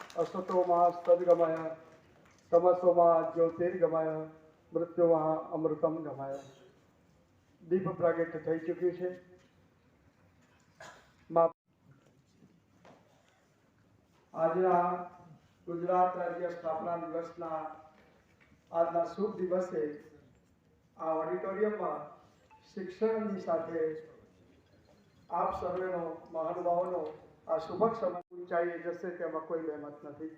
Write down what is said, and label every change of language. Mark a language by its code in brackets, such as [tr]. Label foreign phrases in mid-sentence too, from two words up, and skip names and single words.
[sa] असतो मा सद्गमय तमसो मा ज्योतिर्गमय मृत्युमा अमृतम गमय। [gu] દીપ પ્રાગટ્ય થઈ ચૂક્યું છે। આજના ગુજરાત રાજ્ય સ્થાપના દિવસના આજના શુભ દિવસે આ ઓડિટોરિયમમાં શિક્ષણની સાથે આપ સર્વેનો મહાનુભાવોનો આ શુભક સમય ઊંચાઈએ જશે તેમાં કોઈ બેમત નથી।